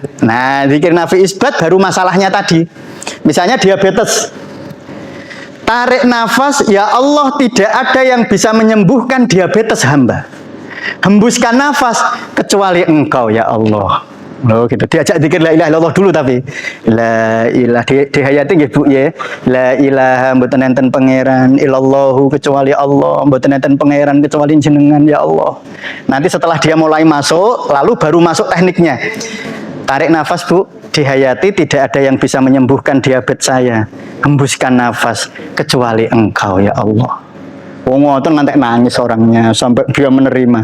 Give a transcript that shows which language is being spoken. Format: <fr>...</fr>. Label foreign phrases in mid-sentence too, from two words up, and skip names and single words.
<id>Nah, zikir nafi isbat baru masalahnya tadi. Misalnya diabetes. Tarik nafas, ya Allah tidak ada yang bisa menyembuhkan diabetes hamba. Hembuskan nafas kecuali Engkau ya Allah. Oh gitu, diajak zikir</id> <ar>لا إله إلا الله</ar> <id>dulu, tapi</id> <ar>لا إله</ar> <id>dihayati nggih Bu ya.</id> <ar>لا إله</ar> <jv>mboten enten pangeran illallahu kecuali Allah, mboten enten pangeran kecuali jenengan ya Allah.</jv> <id>Nanti setelah dia mulai masuk, lalu baru masuk tekniknya. Tarik nafas Bu, dihayati tidak ada yang bisa menyembuhkan diabetes saya. Hembuskan nafas kecuali Engkau ya Allah. Oh ngoten nanti nangis orangnya sampai dia menerima.</id>